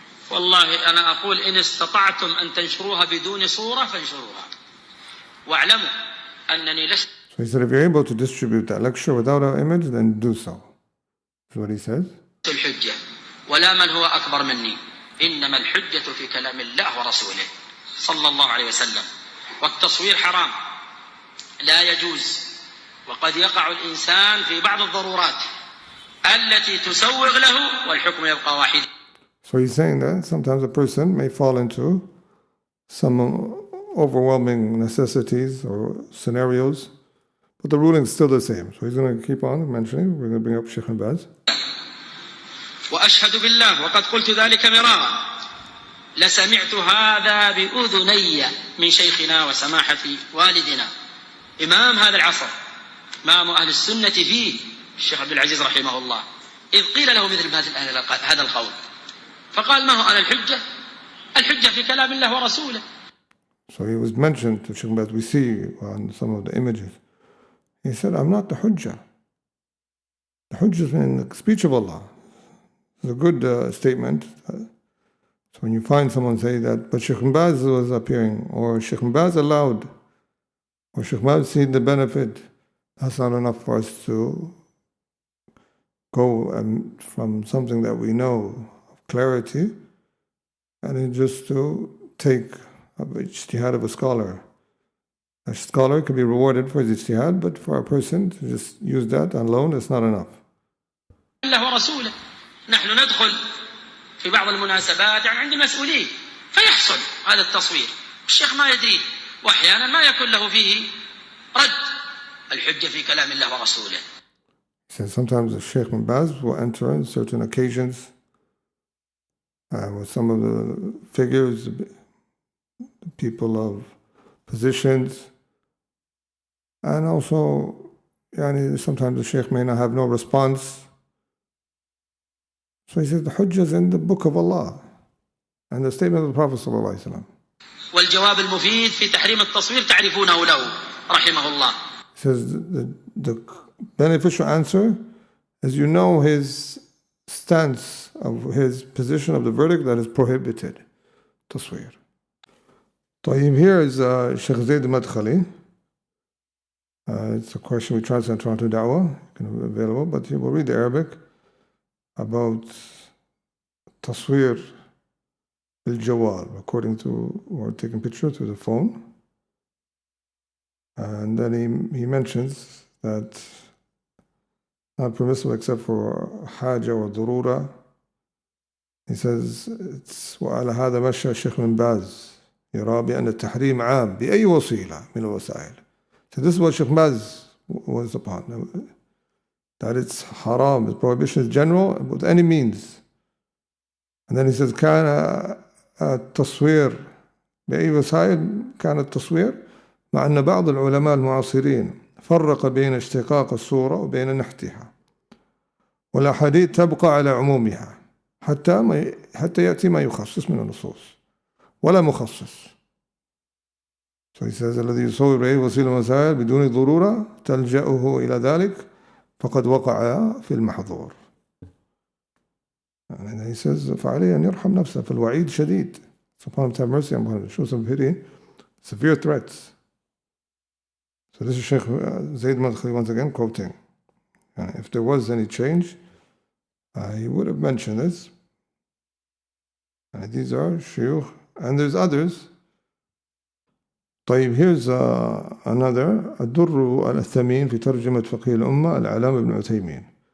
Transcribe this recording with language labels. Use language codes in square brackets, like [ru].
[ar] والله أنا أقول إن استطعتم أن تنشروها بدون صورة فانشروها واعلموا أنني لست. [en] So he said, if you're able to distribute that lecture without an image, then do so. That's what he says. [ar] الحجة ولا من هو أكبر مني إنما الحجة في كلام الله ورسوله صلى الله عليه وسلم والتصوير حرام لا يجوز وقد يقع الإنسان في بعض الضرورات التي تسوغ له والحكم يبقى واحدا. [en] So he's saying that sometimes a person may fall into some overwhelming necessities or scenarios, but the ruling is still the same. So he's going to keep on mentioning. We're going to bring up Shaykh Muhammad bin Saalih. [ar] وأشهد بالله وقد قلت ذلك مرارا لسمعت هذا بأذني من شيخنا وسماحة والدنا إمام هذا العصر إمام أهل السنة فيه الشيخ عبد العزيز رحمه الله إذ قيل له مثل هذا القول فقال ما هو أنا الحجة في كلام الله ورسوله. [en] So he was mentioned to Shaykh Muhammad, we see on some of the images. He said, I'm not the Hujjah. The Hujjah is in the speech of Allah. It's a good statement. So when you find someone say that, but Shaykh Muhammad was appearing, or Shaykh Muhammad allowed, or Shaykh Muhammad seen the benefit, that's not enough for us to go from something that we know of clarity, and then just to take the ijtihad of a scholar. A scholar could be rewarded for his ijtihad, but for a person to just use that alone, it's not enough. [ar] الله ورسوله نحن ندخل في بعض المناسبات يعني عند المسؤولين فيحصل هذا التصوير الشيخ ما يدري وأحيانا ما يكون له فيه رد الحجة في كلام الله ورسوله. [en] So sometimes the Shaykh Muhammad will enter in certain occasions with some of the figures, the people of positions, and also sometimes the Shaykh may not have no response. So he says the Hujjah is in the book of Allah and the statement of the Prophet sallallahu alaihi wasallam. [ar] والجواب المفيد في تحريم التصوير تعرفونه له رحمه الله. [en] He says the beneficial answer is you know his stance of his position of the verdict that is prohibited. Tasweer. طيب, here is Shaykh Zayd Madkhali. It's a question we translate in Toronto Da'wah, available, but he will read the Arabic about tasweer al-jawal, according to, or taking picture through the phone. And then he mentions that not permissible except for haja or durura. He says it's [ar] وعلى هذا مشى الشيخ بن باز يرى بأن التحريم عام بأي وسيلة من الوسائل. [en] So this is what Shaykh Baz was upon, that it's haram, the prohibition is general with any means. And then he says [ar] كان التصوير بأي وسائل كان التصوير مع أن بعض العلماء المعاصرين فرق بين اشتقاق الصورة وبين نحتها والأحاديث تبقى على عمومها حتى يأتي ما يخصص من النصوص ولا مخصص. [en] So he says [ar] الذي يصور بأي وسيلة وسائل بدون ضرورة تلجأه إلى ذلك فقد وقع في المحظور. [en] And he says [ar] فعليه أن يرحم نفسه فالوعيد شديد. [en] Subhanahu have mercy on him, show some pity, severe threats. So this is Shaykh Zayd Madkhali once again quoting. If there was any change, he would have mentioned this. These are shuyukh, and there's others. [ar] طيب, [en] here's another [ar] الدر الأثمين في ترجمة فقيه الأمة العلامة بن العثيمين.